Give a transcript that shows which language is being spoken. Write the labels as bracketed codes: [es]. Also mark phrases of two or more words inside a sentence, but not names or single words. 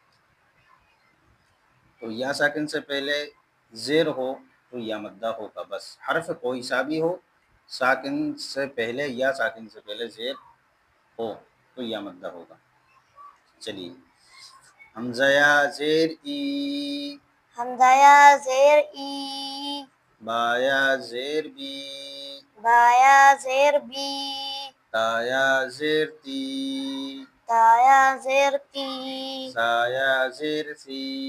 [ur] تو یا ساکن سے پہلے زیر ہو تو یا مدہ ہوگا، بس حرف کوئی سا بھی ہو، ساکن سے پہلے یا ساکن سے پہلے زیر ہو تو یا مدہ ہوگا۔ چلیے، حمزہ یا زیر ای، حمزہ یا زیر ای، با یا زیر بی، با یا زیر بی، تا یا زیر تی، تا یا زیر تی، سا یا زیر سی،